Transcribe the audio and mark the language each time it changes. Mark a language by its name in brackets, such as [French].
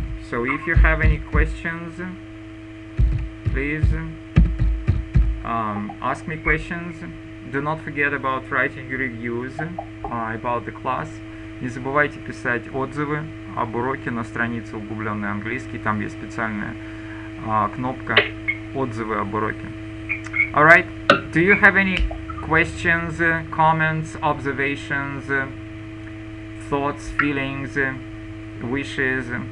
[English] So if you have any questions, please ask me questions. Do not forget about writing reviews about the class. [Russian] Не забывайте писать отзывы об уроке на странице «Углубленный английский». Там есть специальная кнопка «Отзывы об уроке». [English] Alright, do you have any questions, comments, observations, thoughts, feelings, wishes?